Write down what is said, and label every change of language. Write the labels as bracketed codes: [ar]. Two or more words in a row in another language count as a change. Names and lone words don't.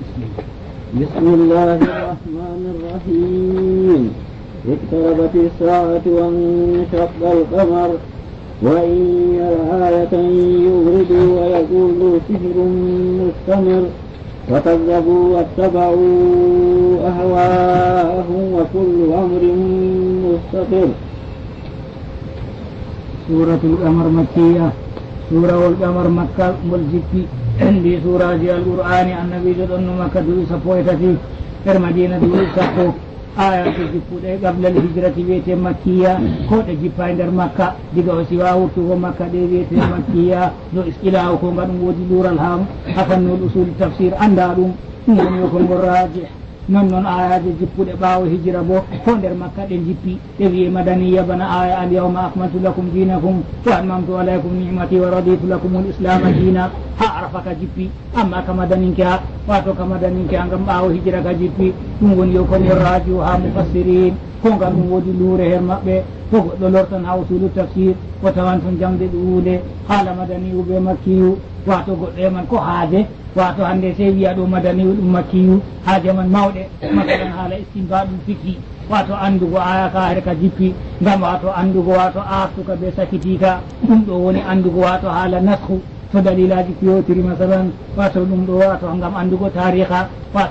[ar] بسم الله الرحمن الرحيم اقتربت الساعة وانشق القمر وإن يروا آية يغردوا ويقولوا سحر مستمر وكذبوا واتبعوا أهواءهم وكل أمر مستقر. سورة القمر مكية. سورة القمر مكة ملجئة [ff] di surah Al-Qur'ani annabi jodonno makka duri sapoytati madina duri sappo aya to jippuɗe [ar] قبل الهجرة [ff] wiyete makkiya ko ɗe jippa e nder makka diga o siwa wurtugo makka ɗe wiyete makkiya no istilahu ko nga ɗum woodi lural ham hakannol [ar] أصول تفسير [ff] anda ɗum woni ko ngol rajih non noon ayaji jippuɗe ɓaawo hijira bo ko nder makka ɗe jippi ɗe wiye madaniya bana aya [ar] اليوم أكملت لكم دينكم و أتممت عليكم نعمتي و رضيت لكم الإسلام دينا [ff] ha arafa ka jippi amma ka madaninke ha wato ka madaninke ha ngam ɓaawo hijira ka jippi ɗum woni yo kongol raju ha mufassirin ko ngal ɗum woodi luure her maɓɓe to goɗɗo lortan ha [ar] أصول تفسير [ff] o tawan ton jamde ɗuuɗe haala madaniyu ɓe makkiyu wato goɗɗo eman ko haade wato hande sey wiya ɗo madaniyu ɗum makkiyu haaje man mawɗe masalan haala istinba ɗum fikki wato andugo aya ka her ka jippi ngam wato andugo wato artuka be sakitika ɗum ɗo woni andugo wato haala nasku to dalilaji kiyotiri masalan wato ɗum ɗo wato ngam andugo tariha wato